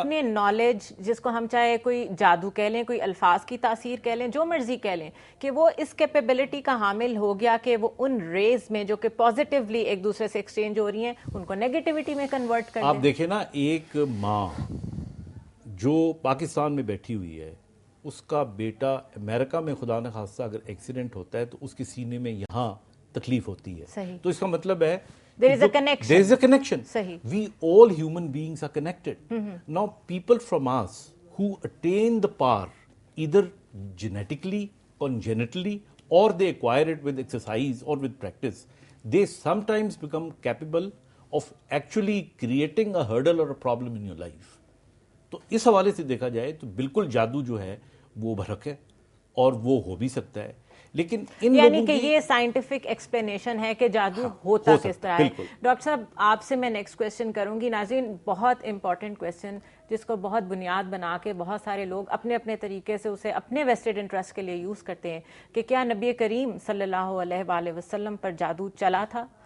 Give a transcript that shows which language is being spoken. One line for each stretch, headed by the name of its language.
Hindi: अपने नॉलेज, जिसको हम चाहे कोई जादू कह लें, कोई अल्फाज की तासीर कह लें, जो मर्जी कह लें, कि वो इस कैपेबिलिटी का हामिल हो गया कि वो उन रेज में जो कि पॉजिटिवली एक दूसरे से एक्सचेंज हो रही हैं उनको नेगेटिविटी में कन्वर्ट कर आप दें. देखें ना, एक माँ जो पाकिस्तान में बैठी हुई है, उसका बेटा अमेरिका में खुदा न खास्ता अगर एक्सीडेंट होता है तो उसके सीने में यहाँ तकलीफ होती है. सही. तो इसका मतलब है
English: There is a connection. There is a connection.
Hindi: सही.
English: We all human beings are connected. Now people from us who attain the power either genetically, congenitally, or they acquire it with exercise or with practice, they sometimes become capable of actually creating a hurdle or a problem in your life.
Hindi: तो इस हवाले से देखा जाए तो बिल्कुल जादू जो है वो भरक है और वो हो भी सकता है, लेकिन इन यानी लोगों कि की ये साइंटिफिक एक्सप्लेनेशन है कि जादू होता किस तरह है. बिल्कुल. डॉक्टर साहब, आपसे मैं नेक्स्ट क्वेश्चन करूंगी. नाज़रीन, बहुत इंपॉर्टेंट क्वेश्चन जिसको बहुत बुनियाद बना के बहुत सारे लोग अपने अपने तरीके से उसे अपने वेस्टेड इंटरेस्ट के लिए यूज़ करते हैं कि क्या नबी करीम सल्लल्लाहु अलैहि वसल्लम पर जादू चला था?